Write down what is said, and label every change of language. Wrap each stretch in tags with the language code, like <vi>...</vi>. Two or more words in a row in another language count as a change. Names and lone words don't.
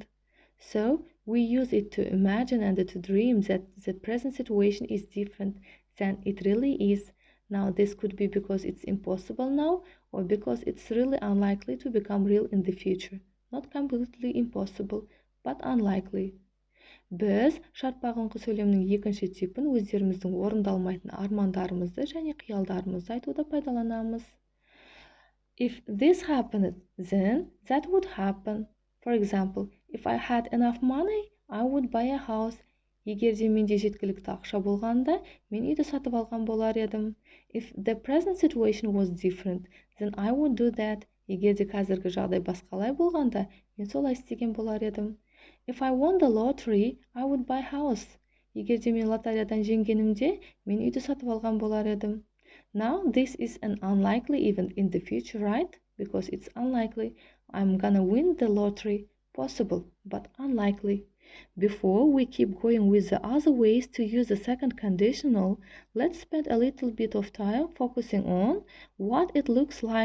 <en>So, we use it to imagine and to dream that the present situation is different than it really is. Now, this could be because it's impossible now or because it's really unlikely to become real in the future. Not completely impossible, but unlikely.</en> <kk>Біз шарт бағыныңқы сөйлемнің екінші типін өздеріміздің орындалмайтын армандарымызды және қиялдарымызды айтуда пайдаланамыз.</kk> <en>If this happened, then that would happen. For example, if I had enough money, I would buy a house.</en> <kk>Егер де менде жеткілікті ақша болғанда, мен үйді сатып алған болар едім.</kk> <en>If the present situation was different, then I would do that.</en> <kk>Егер де қазіргі жағдай басқалай болғанда, мен солай істеген болар едім.</kk> <en>If I won the lottery, I would buy a house.</en> <kk>Егер де мен лотереядан жеңгенімде, мен үйді сатып алған болар едім.</kk> <en>Now, this is an unlikely event in the future, right? Because it's unlikely. I'm gonna win the lottery. Possible, but unlikely. Before we keep going with the other ways to use the second conditional, let's spend a little bit of time focusing on what it looks like.</en>